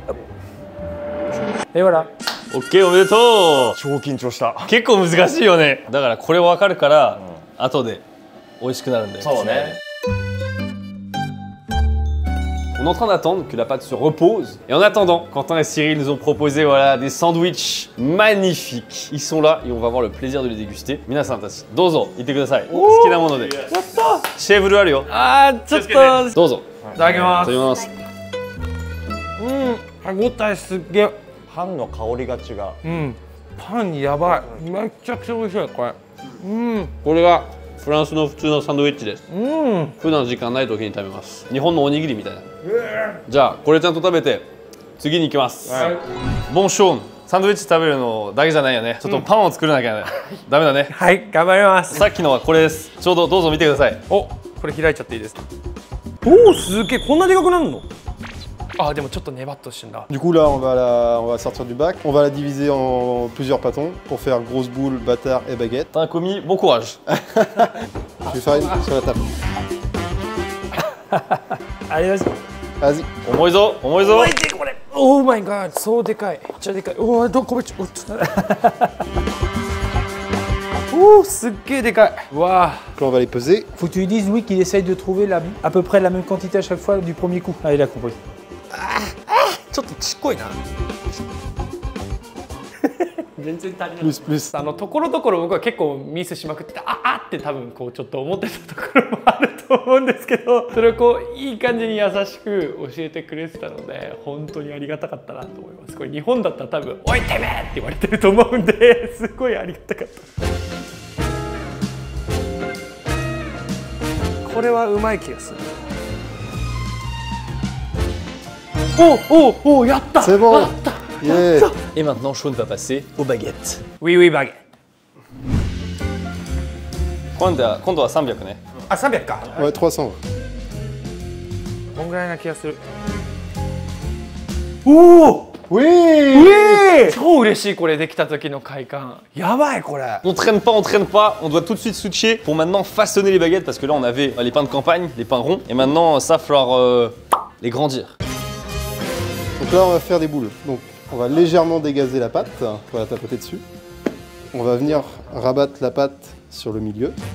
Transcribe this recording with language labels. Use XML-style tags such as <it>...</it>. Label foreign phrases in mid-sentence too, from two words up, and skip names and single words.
<fr>Et voilà.</fr> <ja>オッケーおめでとう。超緊張した。結構難しいよね。だからこれ分かるから、後で美味しくなるんだよ。そうね。</ja> <fr>On est en train d'attendre que la pâte se repose. Et en attendant, Quentin et Cyril nous ont proposé voilà, des sandwichs magnifiques. Ils sont là et on va avoir le plaisir de les déguster.</fr> <ja>皆さんたち、どうぞ、いてください。好きなもので. Yatta! シェーブルあるよ。あー、ちょっと。どうぞ。いただきまいただきます。歯ごたえすっげえ。パンの香りが違う。パンやばい。めちゃくちゃ美味しいこれ。これがフランスの普通のサンドイッチです。普段時間ない時に食べます。日本のおにぎりみたいな。じゃあこれちゃんと食べて次に行きます。ボンショーン。サンドイッチ食べるのだけじゃないよね。ちょっとパンを作らなきゃダメだね。はい、頑張ります。さっきのはこれです。ちょうどどうぞ見てください。お、これ開いちゃっていいですか。おお、すげえ、こんなでかくなるの。あ、でもちょっとネバっとしてんだ。</ja> <fr>Du coup, là, on va sortir du bac. On va la diviser en plusieurs pâtons pour faire grosse boule, bâtard et baguette. T'as un commis, bon courage. Tu fais farine sur la table. Allez, vas-y. Vas-y.</fr> <ja>重いぞ、重いぞ。これ。お</ja> <en>Oh my god,</en> <ja>そうでかい。めっちゃでかい。おお、どこめっちゃ。おお、すっげえでかい。わあ。</ja> <fr>Là, on va les peser. Faut que tu lui dises, oui, qu'il essaye de trouver à peu près la même quantité à chaque fois du premier coup. Ah, il a compris.</fr> <ja>ちょっとちっこいな。全然足りない。</ja> <fr>Plus, plus.</fr> <ja>ところどころ僕は結構ミスしまくってて、って多分こうちょっと思ってたところもあると思うんですけど、それをこういい感じに優しく教えてくれてたので、本当にありがたかったなと思います。これ日本だったら多分「おいてめえ!」って言われてると思うんで、すごいありがたかった。これはうまい気がする。お、やった。</ja> <fr>C'est bon. Yeah. Et maintenant, Sean va passer aux baguettes. Oui, baguette.</fr> <ja>今度は300ね。あ、300か。</ja> <fr>Ouais, 300.</fr> <ja>こんぐらいな気がする。おお。</ja> <fr>Oui.</fr> <ja>超嬉しい、これできた時の快感。やばいこれ。</ja> <fr>On traîne pas, on doit tout de suite switcher pour maintenant façonner les baguettes parce que là on avait les pains de campagne, les pains ronds, et maintenant ça va falloir les grandir. Donc là, on va faire des boules. Donc, on va légèrement dégazer la pâte. On va la tapoter dessus. On va venir rabattre la pâte sur le milieu.</fr>